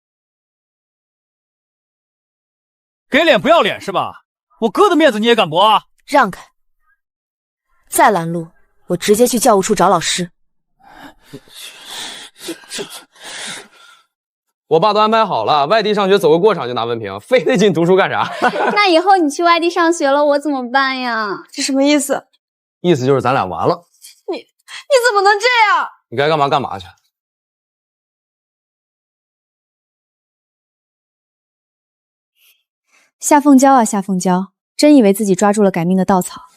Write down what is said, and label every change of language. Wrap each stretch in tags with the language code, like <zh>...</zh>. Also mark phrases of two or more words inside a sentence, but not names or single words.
<zh>給臉不要臉是吧？我哥的面子你也敢驳啊？讓開！再攔路，我直接去教務處找老師。我爸都安排好了，外地上學走個過場就拿文憑，非得進读書幹啥？那以後你去外地上學了，我怎麼辦呀？这什麼意思？意思就是咱倆完了。你怎麼能這樣？你該幹嘛幹嘛去。夏鳳嬌啊，夏鳳嬌，真以為自己抓住了改命的稻草？</zh>